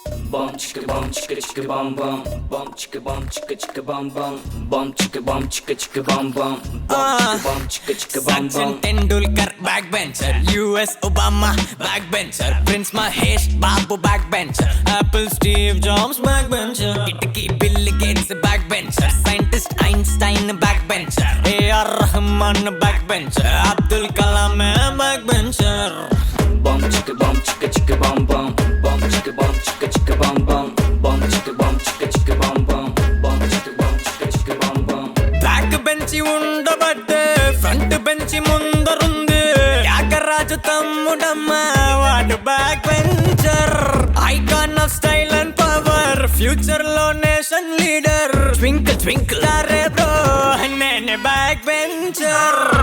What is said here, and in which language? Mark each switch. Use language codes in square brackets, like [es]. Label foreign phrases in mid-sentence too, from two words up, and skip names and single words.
[en] bum chicka bum chicka chicka bum bum bum chicka bum chicka chicka bum bum bum chicka bum chicka chicka bum bum bum chicka chicka bum bum. Sachin Tendulkar Backbencher, US Obama Backbencher, Prince Mahesh Babu Backbencher, Apple Steve Jobs Backbencher, Itaki Bill Gates Backbencher, Scientist Einstein Backbencher, A.R. Rahman Backbencher, Abdul Kalam Backbencher. Bum chicka chicka bum bum bum chicka chicka bum bum bum chicka chicka bum bum bum chicka bum bum. back bench [te] ఉండబట్టే [en] front bench [te] ముందరుంది త్యాగరాజు తమ్ముడమ్మ వాడు [en] back bencher icon of style and power future [te] లో [en] nation leader twinkle twinkle [te] అరే బ్రో నేనే [en] back bencher